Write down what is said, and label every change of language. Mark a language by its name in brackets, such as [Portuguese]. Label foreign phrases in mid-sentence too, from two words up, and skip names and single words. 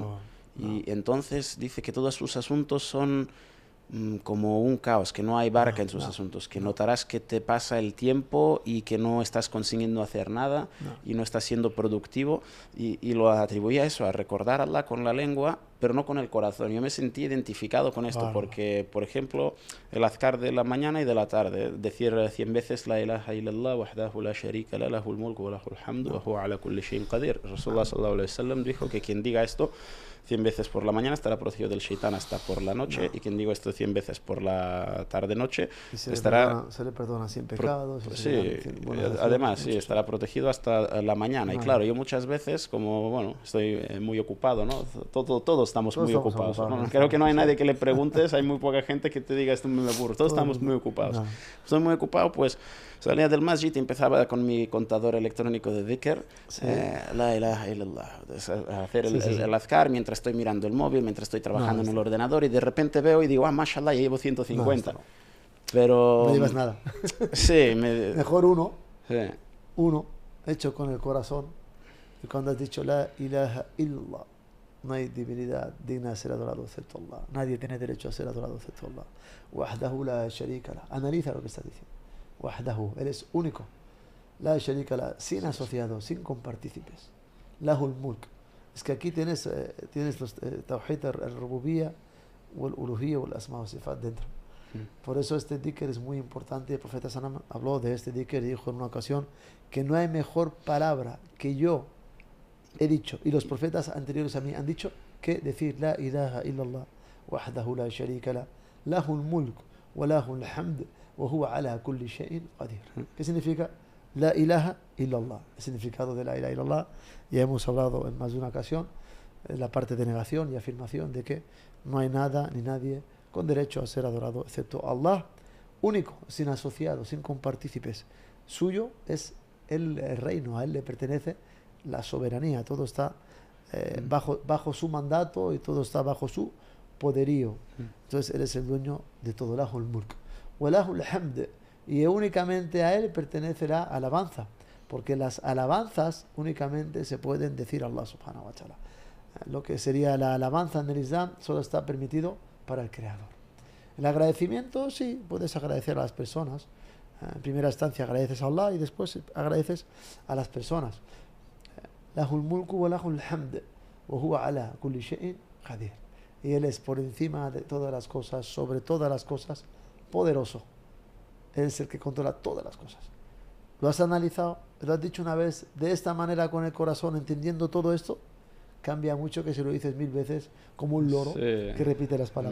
[Spanish] Y entonces dice que todos sus asuntos son como un caos, que no hay barca en sus asuntos, que notarás que te pasa el tiempo y que no estás consiguiendo hacer nada y no estás siendo productivo, y lo atribuía a eso, a recordar a Allah con la lengua pero no con el corazón. Yo me sentí identificado con esto porque, por ejemplo, el azkar de la mañana y de la tarde, decir 100 veces [Arabic] لا إله إلا الله وحده لا شريك له له الملك وله الحمد وهو على كل شيء قدير. رسول الله صلى الله عليه وسلم [Spanish] dijo que quien diga esto 100 veces por la mañana estará protegido del shaitán hasta por la noche, y quien diga esto 100 veces por la tarde-noche estará... se le perdona 100 pecados. Sí, además, sí, estará protegido hasta la mañana. Y claro, yo muchas veces, como, bueno, estoy muy ocupado, ¿no? Todos estamos muy ocupados. ¿No? Creo que no hay nadie que le preguntes, hay muy poca gente que te diga esto me aburro. Todos estamos muy ocupados. Estoy muy ocupado, pues salía del masjid y empezaba con mi contador electrónico de dhikr, [Arabic] لا إله إلا الله, [Spanish] a hacer el azkar mientras estoy mirando el móvil, mientras estoy trabajando en el ordenador, y de repente veo y digo, ah, mashallah, ya llevo 150. Pero... no llevas nada. Sí. Mejor uno, hecho con el corazón. Y cuando has dicho [Arabic] لا إله إلا الله, [Spanish] no hay divinidad digna de ser adorado excepto Allah. Nadie tiene derecho a ser adorado excepto Allah. [Arabic] وحده لا شريك له. [Spanish] Analiza lo que estás diciendo. Wahdahu, él es único. [Arabic] لا شريك له, [Spanish] sin asociados, sin compartícipes. [Arabic] له الملك. [Spanish] Es que aquí tienes los [Arabic] توحيد الربوبية والألوهية والأسماء والصفات [Spanish] dentro. Por eso este dhikr es muy importante. El profeta Sanam habló de este dhikr y dijo en una ocasión que no hay mejor palabra que yo he dicho y los profetas anteriores a mí han dicho que decir [Arabic] لا إله إلا الله وحده لا شريك له له الملك وله الحمد وهو على كل شيء قدير. [Spanish] ¿Qué significa [Arabic] لا إله إلا الله? [Spanish] El significado de [Arabic] لا إله إلا الله [Spanish] ya hemos hablado en más de una ocasión, la parte de negación y afirmación de que no hay nada ni nadie con derecho a ser adorado excepto Allah, único, sin asociados, sin compartícipes. Suyo es el reino, a él le pertenece la soberanía, todo está bajo su mandato y todo está bajo su poderío. Entonces él es el dueño de todo. [Arabic] له الملك وله الحمد, [Spanish] y únicamente a él pertenece la alabanza, porque las alabanzas únicamente se pueden decir a Allah [Arabic] سبحانه وتعالى. [Spanish] Lo que sería la alabanza en el Islam solo está permitido para el Creador. El agradecimiento, sí, puedes agradecer a las personas. En primera instancia agradeces a Allah y después agradeces a las personas. [Arabic] له الملك وله الحمد وهو على كل شيء قدير. [Spanish] Y él es por encima de todas las cosas, sobre todas las cosas, poderoso. Él es el que controla todas las cosas. ¿Lo has analizado? ¿Lo has dicho una vez de esta manera con el corazón, entendiendo todo esto? Cambia mucho que si lo dices 1000 veces como un loro que repite las palabras.